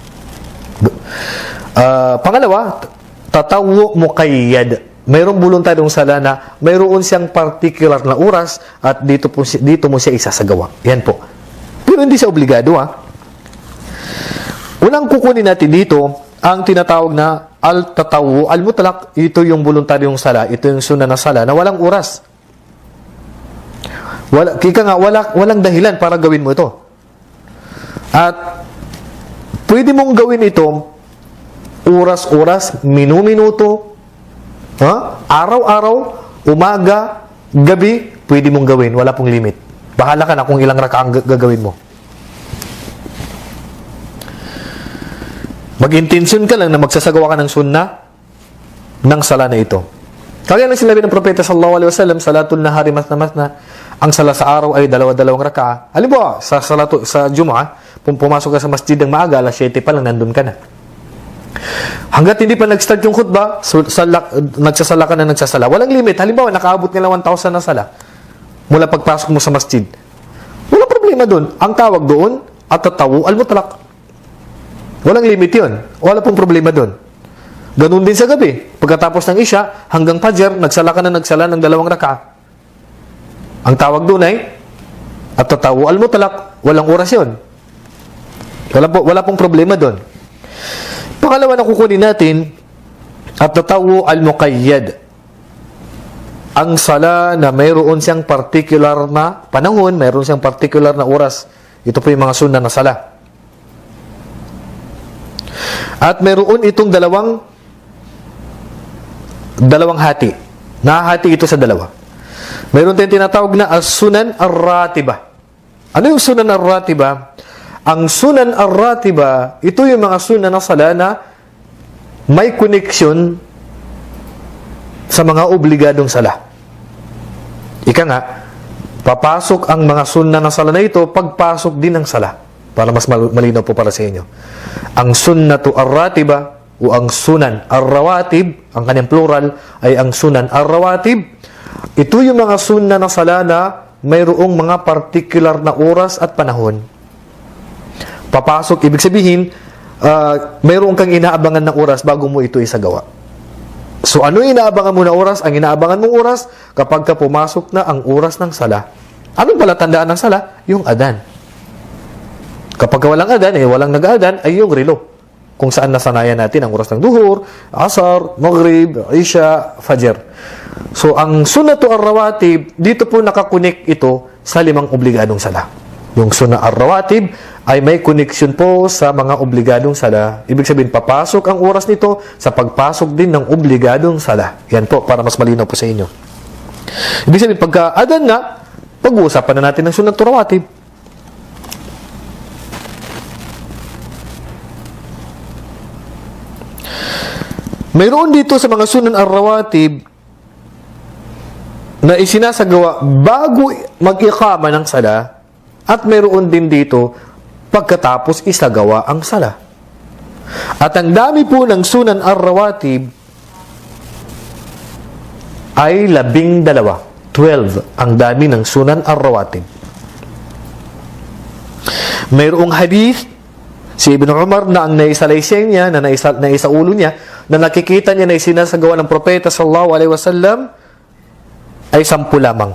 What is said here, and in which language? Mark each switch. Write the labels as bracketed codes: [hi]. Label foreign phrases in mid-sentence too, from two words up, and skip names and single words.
[tl] Pangalawa, [ar] تطوع مقيد. [tl] Mayroong voluntaryong sala na mayroon siyang particular na oras at dito mo siya isasagawa. Yan po. Pero hindi siya obligado, ha. Unang kukunin natin dito, ang tinatawag na [ar] التطوع المطلق, [tl] ito yung voluntaryong sala, ito yung sunnah na sala na walang oras. Walang dahilan para gawin mo ito. At pwede mong gawin ito oras-oras, minu-minuto, araw-araw, umaga, gabi, pwede mong gawin, wala pong limit. Bahala ka na kung ilang raka ang gagawin mo. Mag-intensyon ka lang na magsasagawa ka ng sunnah ng sala na ito. Kaya nang sinabi ng propeta [ar] صلى الله عليه وسلم, صلاة النهار مثنى, [tl] ang sala sa araw ay 2 raka'a. Halimbawa, sa Juma'a, pumasok ka sa masjid ng maaga, alas 7 pa lang nandun ka na. Hanggat hindi pa nag-start yung khutbah, nagsasala ka na nagsasala. Walang limit. Halimbawa, nakaabot nila 1,000 na sala mula pagpasok mo sa masjid. Walang problema doon. Ang tawag doon, [ar] التطوع المطلق. [tl] Walang limit yun. Wala pong problema doon. Ganun din sa gabi. Pagkatapos ng Isha, hanggang Fajr, nagsala ng 2 raka'a. Ang tawag doon ay [ar] التطوع المطلق. [tl] Walang oras yun. Wala pong problema doon. Pangalawa na kukunin natin, [ar] التطوع المقيد. [tl] Ang sala na mayroon siyang particular na panahon, mayroon siyang particular na oras. Ito po yung mga sunnah na sala. At meron itong dalawang hati. Nahahati ito sa dalawa. Meron tayong tinatawag na [ar] السنن الراتبة. [tl] Ano yung [ar] سنن الراتبة? [tl] Ang [ar] سنن الراتبة, [tl] ito yung mga sunan na sala na may connection sa mga obligadong sala. Ika nga, papasok ang mga sunan na sala na ito, pagpasok din ng sala. Para mas malinaw po para sa inyo. Ang [ar] سنة الراتبة [tl] o ang [ar] سنن الرواتب, [tl] ang kanyang plural ay ang [ar] سنن الرواتب. [tl] Ito yung mga sunnah na sala na mayroong mga particular na oras at panahon. Papasok, ibig sabihin, mayroong kang inaabangan na oras bago mo ito isagawa. So ano inaabangan mo na oras? Ang inaabangan mong oras kapag ka pumasok na ang oras ng sala. Anong palatandaan ng sala? Yung adan. Kapag walang adan, walang nag-adan, ay yung relo. Kung saan nasanayan natin ang oras ng Duhur, Asar, Maghrib, Isha, Fajr. So, ang [ar] سنة الرواتب, [tl] dito po nakakunik ito sa 5 obligadong sala. Yung [ar] سنة الرواتب [tl] ay may connection po sa mga obligadong sala. Ibig sabihin, papasok ang oras nito sa pagpasok din ng obligadong sala. Yan po, para mas malinaw po sa inyo. Ibig sabihin, pagka-adan na, pag-uusapan na natin ng [ar] سنة رواتب. [tl] Mayroon dito sa mga [ar] سنن الرواتب [tl] na isinasagawa bago mag-iqama ng sala at mayroon din dito pagkatapos isagawa ang sala. At ang dami po ng [ar] سنن الرواتب [tl] ay 12. 12 ang dami ng [ar] سنن الرواتب. [tl] Mayroong hadith si Ibn Umar na ang naisalaysay niya, na naisaulo niya, na nakikita niya na isinasagawa ng propeta [ar] صلى الله عليه وسلم [tl] ay 10 lamang.